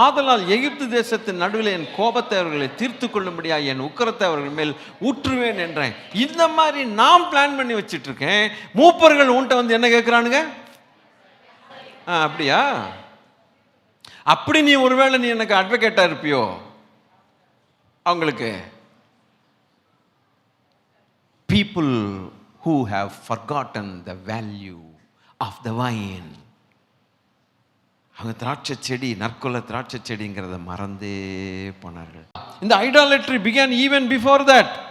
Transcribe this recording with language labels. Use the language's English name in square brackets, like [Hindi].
[Tamil] ஆதலால் எகிப்து தேசத்தின் நடுவில் என் கோபத்தை அவர்களை தீர்த்து கொள்ளும்படியா என் உக்கிரத்தை அவர்கள் மேல் ஊற்றுவேன் என்றேன். இந்த மாதிரி நான் பிளான் பண்ணி வச்சுட்டு இருக்கேன். மூப்பர்கள் உன்ட்ட வந்து என்ன கேட்கிறானுங்க? அப்படியா? அப்படி நீ ஒருவேளை நீ எனக்கு அட்வொகேட்டா இருப்பியோ? [English] அவங்களுக்கு people who have forgotten the value of the vine. [Tamil] அவங்க திராட்சை செடி, நற்குல திராட்சை செடிங்கிறத மறந்தே போனார்கள். [English] இந்த idolatry began even before that.